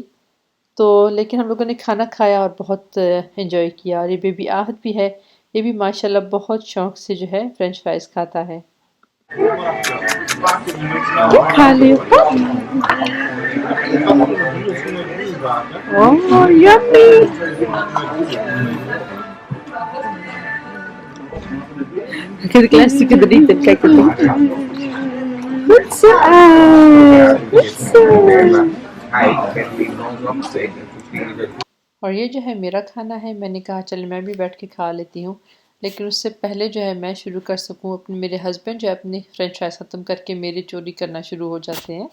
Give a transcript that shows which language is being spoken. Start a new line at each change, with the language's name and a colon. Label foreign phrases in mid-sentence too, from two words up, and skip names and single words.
Hindi: तो लेकिन हम लोगों ने खाना खाया और बहुत एंजॉय किया और ये बेबी आहत भी है, ये भी माशाल्लाह बहुत शौक से जो है
English: French fries
Hindi: खाता है। क्या खा रही हो?
English: Oh yummy. Che classico dritto il cacchio. What's up? What's up?
Hindi: और ये जो है मेरा खाना है, मैंने कहा चल मैं भी बैठ के खा लेती हूँ, लेकिन उससे पहले जो है मैं शुरू कर सकूँ, अपने मेरे हस्बैंड जो है अपनी
English: French fries
Hindi: ख़त्म करके मेरी चोरी करना शुरू हो जाते हैं।